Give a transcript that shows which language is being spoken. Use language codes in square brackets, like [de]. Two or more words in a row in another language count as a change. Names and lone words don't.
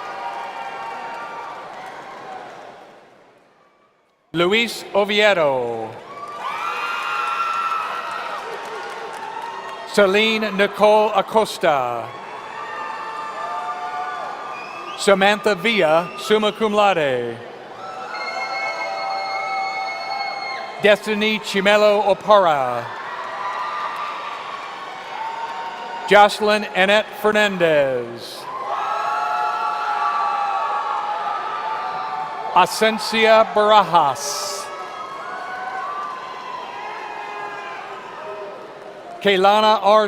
[en] Luis Oviedo. Celine Nicole Acosta. Samantha Villa, [la] summa cum laude. [en] Destiny Chimelo Opara. Jocelyn Annette Fernandez. Asencia Barajas. Kaylana R.